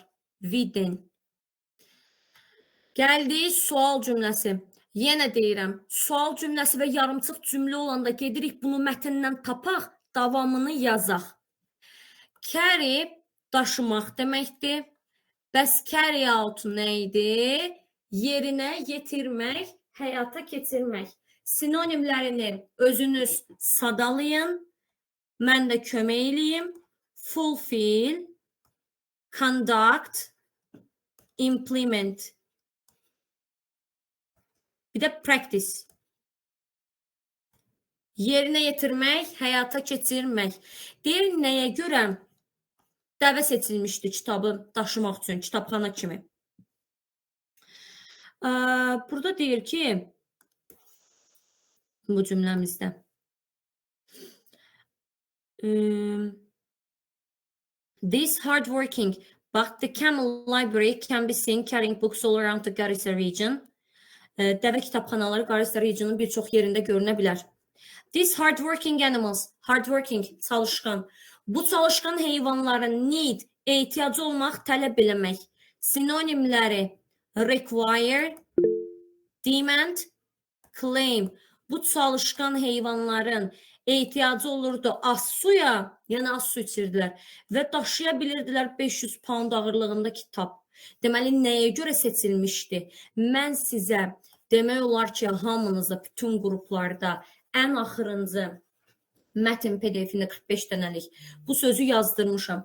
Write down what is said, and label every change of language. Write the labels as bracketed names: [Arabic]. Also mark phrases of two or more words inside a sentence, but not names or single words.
[Azerbaijani] Widen. Gəldik sual cümləsi. Yenə deyirəm, sual cümləsi və yarımçıq cümlə olanda gedirik bunu mətndən tapaq, davamını yazaq. Carry daşımaq deməkdir. Bəs [English] carry out [Azerbaijani] nə idi? Yerinə yetirmək, həyata keçirmək. Sinonimlərini özünüz sadalayın. Mən də kömək eləyim. [English] Fulfill, conduct, implement. [Azerbaijani] Bir də practice. Yerinə yetirmək, həyata keçirmək. Deyir, nəyə görə dəvə seçilmişdi kitabı daşımaq üçün, kitabxana kimi. Burada deyir ki, bu cümləmizdə. [English] This hardworking, but the camel library can be seen carrying books all around the Garissa region. [Azerbaijani] Dəvə kitabxanaları Garissa regionun bir çox yerində görünə bilər. [English] These hardworking animals, hardworking, [Azerbaijani] çalışqan. Bu çalışqan heyvanların need, ehtiyacı olmaq, tələb eləmək. Sinonimləri [English] require, demand, claim. [Azerbaijani] Bu çalışqan heyvanların ehtiyacı olurdu az suya, yəni az su içirdilər və daşıya bilirdilər 500 pound ağırlığında kitab. Deməli, nəyə görə seçilmişdi? Mən sizə demək olar ki, hamınızda, bütün qruplarda ən axırıncı mətn PDF-ində 45 dənəlik bu sözü yazdırmışam.